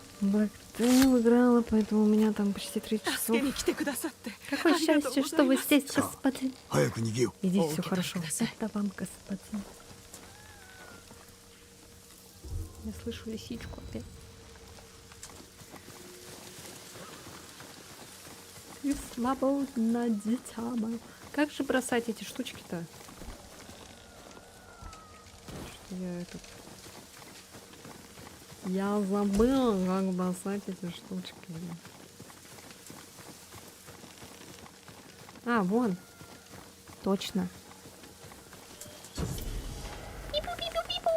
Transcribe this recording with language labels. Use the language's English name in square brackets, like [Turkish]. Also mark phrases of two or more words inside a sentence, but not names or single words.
[Russian] Блэктейл играла, поэтому у меня там почти 3 часов. [Japanese] 助けに来てくださって [Russian] Какое [Japanese] ありがとう [Russian] счастье, [Japanese] ござ [Russian] что [Japanese] い [Russian] вы [Japanese] ます [Russian] здесь, господин. [Japanese] 早く逃げよ [Russian] Иди, О, все окей, хорошо. тогда. Это вам, господин. Я слышу лисичку опять. Ты свободна, дитя мое. Как же бросать эти штучки-то? Что я этот... Я забыла, как бросать эти штучки. А, вон. Точно. Пипу-пипу-пипу.